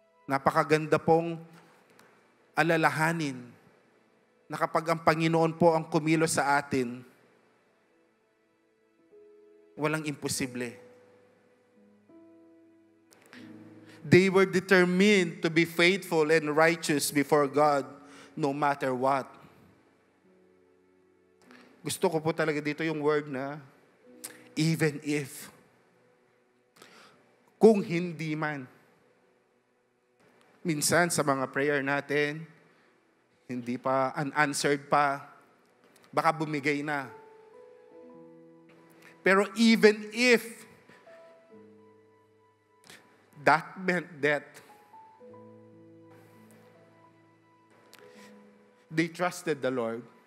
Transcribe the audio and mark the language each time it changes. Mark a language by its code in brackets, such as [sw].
[tl] Napakaganda pong alalahanin na kapag ang Panginoon po ang kumilos sa atin, walang imposible. [en] They were determined to be faithful and righteous before God no matter what. [tl] Gusto ko po talaga dito yung word na even if. Kung hindi man. Minsan sa mga prayer natin, hindi pa unanswered pa, baka bumigay na. Pero [en] even if that meant that they trusted the Lord,